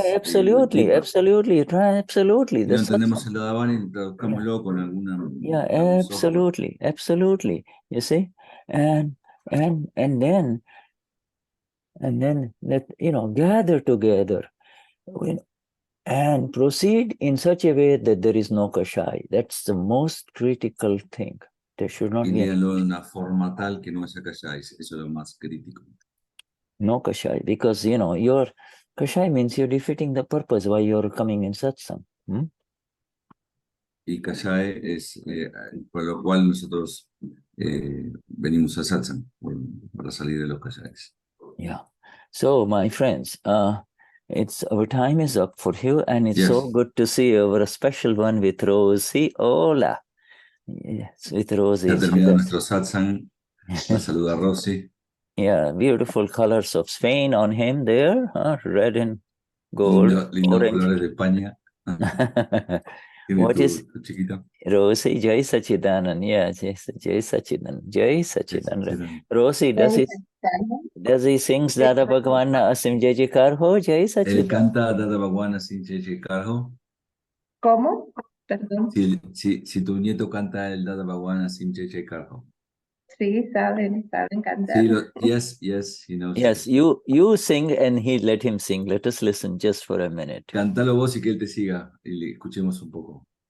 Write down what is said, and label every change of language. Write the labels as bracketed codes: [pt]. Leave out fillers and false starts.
[en] yeah, absolutely, absolutely, absolutely. [es] Si no entendemos el Dadavani, traduzcámoslo con alguna. [en] Yeah, absolutely, absolutely. You see, and then let gather together, and proceed in such a way that there is no kashai. That's the most critical thing. There should not [es] Y [en] be [es] léanlo de una forma tal que no haya kashays. Eso es lo más crítico. [en] no kashai, because your kashai means you're defeating the purpose why you're coming in satsang. [es] Y kashay es por lo cual nosotros venimos a satsang, para salir de los kashays. [en] Yeah. So, my friends, it's our time is up for you, and it's so good to see our special one with Rosie. Hola. Yes, with Rosie. [es] Ya terminado nuestro satsang. La saluda Rosie. [en] Yeah, beautiful colors of Spain on him there, red and gold, [es] lindo [en] orange. [es] colores de España. [en] What is [es] chiquita? [en] Rosie? Jai Sachidanand. Yeah, Jai Sachidanand. Jai Sachidanand. Rosie, does he sings Dada Bhagwan Asim Jai Jekar ho? Jai Sachidanand. [es] Él canta Dada Bhagwan Asim Jai Jekar ho. ¿Cómo? Perdón. Si tu nieto canta el Dada Bhagwan Asim Jai Jekar ho. Sí, saben cantar. [en] Sí, yes, he knows. Yes, you sing and let him sing. Let us listen just for a minute. [es] Cántalo vos y que él te siga y le escuchemos un poco.